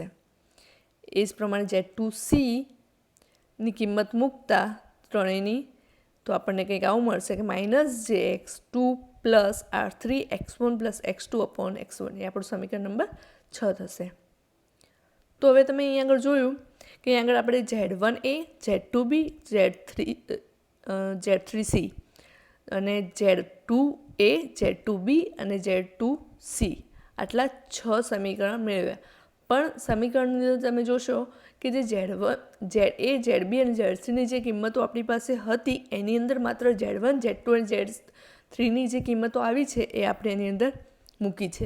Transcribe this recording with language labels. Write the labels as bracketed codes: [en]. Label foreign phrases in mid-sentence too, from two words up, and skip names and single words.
[gu] એ જ પ્રમાણે Z2c ની કિંમત મૂકતા ત્રણેયની તો આપણને કંઈક આવું મળશે કે -jx2+r3x1+x2/x1 એ આપણું સમીકરણ નંબર 6 થશે. તો હવે તમે અહીં આગળ જોયું કે અહીં આગળ આપણે Z1a, Z2b, Z3c અને Z2a, Z2b અને Z2c આટલા 6 સમીકરણ મેળવ્યા. પણ સમીકરણની અંદર તમે જોશો કે જે Z1, ZA, ZB અને Z3ની જે કિંમતો આપણી પાસે હતી એની અંદર માત્ર Z1, Z2 અને Z3ની જે કિંમતો આવી છે એ આપણે એની અંદર મૂકી છે.